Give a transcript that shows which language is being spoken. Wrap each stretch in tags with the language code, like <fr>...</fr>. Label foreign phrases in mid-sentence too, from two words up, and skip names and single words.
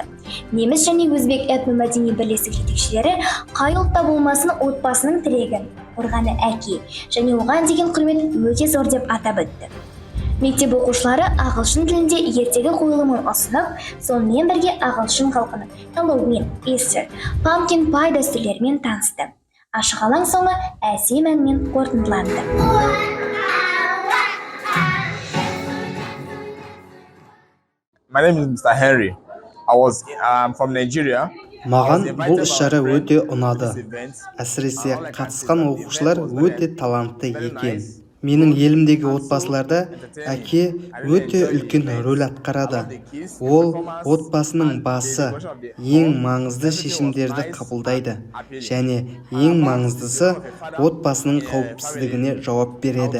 <kk>Неміс және өзбек этномәдени бірлестік жетекшілері қай ұлтта болмасын отбасының тілегін, қорғаны әке және оған деген құрмет өте зор деп атап өтті. Мектеп оқушылары ағылшын тілінде ертегі қойылымын ұсынып, сонымен бірге ағылшын халқының Хэллоуин, Easter,</kk> <en>Pumpkin Pie</en> <kk>дәстүрлерімен танысты. Ашық алаң соңы әсем әнмен қорытындыланды.</kk> <en>My name is Mr. Henry. I was from Nigeria.</en> <kk>Маған бұл іс-шара өте ұнады. Әсіресе қатысқан оқушылар өте талантты екен. Менің елімдегі отбасыларда әке өте үлкен рөл атқарады. Ол отбасының басы, ең маңызды шешімдерді қабылдайды және ең маңыздысы отбасының қауіпсіздігіне жауап береді.</kk>